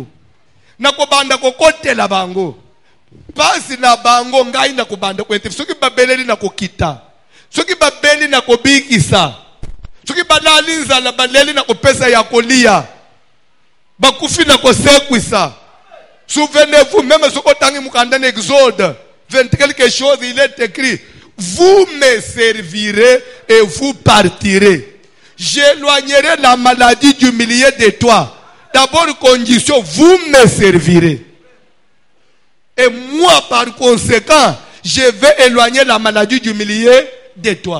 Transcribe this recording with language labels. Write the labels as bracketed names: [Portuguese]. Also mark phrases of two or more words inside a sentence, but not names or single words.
[Lingala] Na kobanda kokotela bango. Pasi na bango ngai na kobanda kwete. Soki babeleli na kokita. Soki babeli na kobikisa. Soki banali nzala baleli na kopesa ya kolia. Bakufi na kosekwisa. [French] Souvenez-vous, même ce que [Lingala] mukanda na [French] Exode 20 quelque chose, il est écrit: vous me servirez et vous partirez. J'éloignerai la maladie du milieu de toi. D'abord condition, vous me servirez. Et moi par conséquent, je vais éloigner la maladie du milieu de toi.